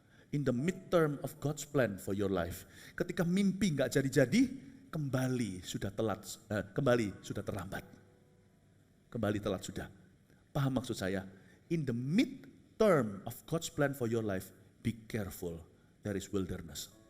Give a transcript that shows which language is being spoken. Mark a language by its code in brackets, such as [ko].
[en] In the midterm of God's plan for your life. [id] Ketika mimpi nggak jadi-jadi, kembali sudah terlambat. Kembali telat sudah. Paham maksud saya? [en] In the mid-term of God's plan for your life, be careful, there is wilderness.